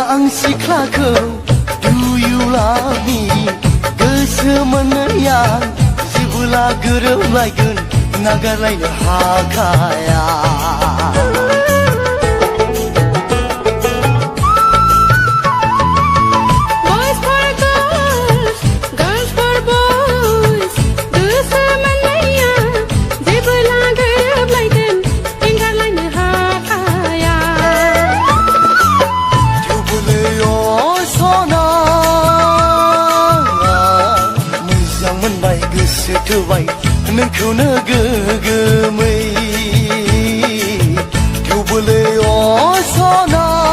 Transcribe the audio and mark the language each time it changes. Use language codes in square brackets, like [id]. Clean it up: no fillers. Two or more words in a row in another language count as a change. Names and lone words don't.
[brx] सिख्लाखौ [en] Do you love me [brx] गोसो मोननायाव जेबोला गोरोबलायगोन नागारलायनो हाखाया [en] Boys for girls, girls for boys [brx] गोसो मोननाया जेबोला गोरोबलायगोन एंगारलायनो हाखाया थेवबोलै सना मोजां मोनबाय गोसो थोबाय नोंखौनो गोगोमै थेवबोलै सना